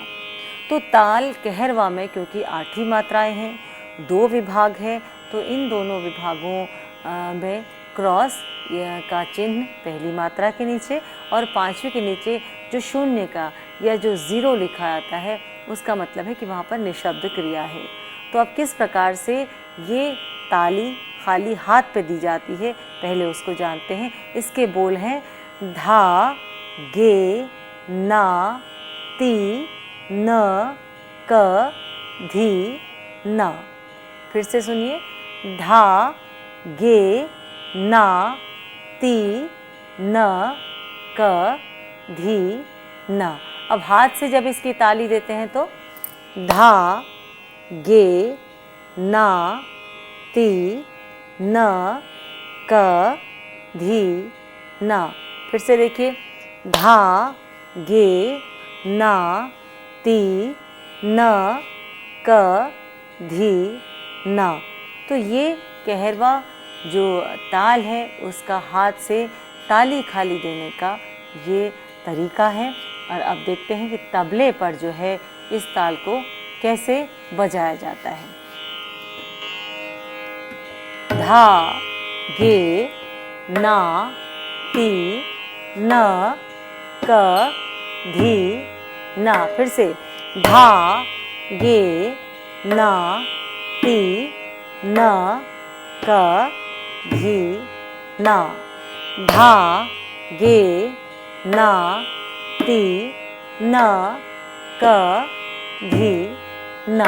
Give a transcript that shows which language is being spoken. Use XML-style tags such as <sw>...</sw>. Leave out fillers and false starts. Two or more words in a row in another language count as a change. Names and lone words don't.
<hi>तो ताल कहरवा में क्योंकि 8 ही मात्राएं हैं, 2 विभाग हैं, तो इन दोनों विभागों में क्रॉस का चिन्ह पहली मात्रा के नीचे और 5वीं के नीचे जो 0 का या जो 0 लिखा आता है उसका मतलब है कि वहाँ पर निशब्द क्रिया है। तो अब किस प्रकार से ये ताली खाली हाथ पे दी जाती है पहले उसको जानते हैं। इसके बोल हैं धा, गे, ना, ती, न, क, धी, ना। फिर से सुनिए, धा, गे, ना, ती, न, क, धी, ना। अब हाथ से जब इसकी ताली देते हैं तो धा, गे, ना, ती, न, क, धी, ना। फिर से देखिए, धा, गे, ना, ती, न, क, धी, ना। तो ये कहरवा जो ताल है उसका हाथ से ताली खाली देने का ये तरीका है। और अब देखते हैं कि तबले पर जो है इस ताल को कैसे बजाया जाता है। धा, गे, ना, ती, न, क, धी, ना। फिर से धा, गे, ना, ती, न, क, धी, ना। धा, गे, ना, ती, न, क, धी, ना।</hi>